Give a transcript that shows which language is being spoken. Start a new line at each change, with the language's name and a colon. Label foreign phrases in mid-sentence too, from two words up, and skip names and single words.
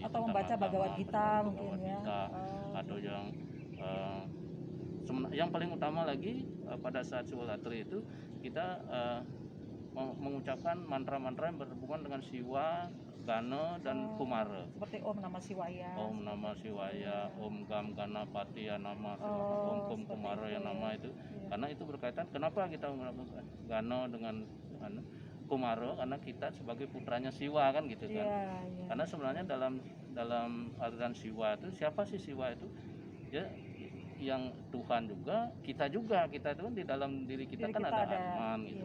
Indonesian: Atau tentang membaca agama, Bhagavad Gita mungkin Bhagavad ya. Gita, atau yang paling utama lagi pada saat Siwalatri itu kita mengucapkan mantra-mantra yang berhubungan dengan Siwa, Gana dan Kumara. Seperti
Sanskrit: Om Namah Shivaya. Om Namah Shivaya, Om Gam Ganapati ya nama, Om Kum Kumara ya nama
Indonesian: itu. Karena itu berkaitan kenapa kita melakukan Gana dengan Kumara, karena kita sebagai putranya Siwa kan gitu kan. Karena sebenarnya dalam aliran Siwa itu siapa sih Siwa itu? Ya yang Tuhan juga, kita itu kan di dalam diri kita kan ada Atman gitu.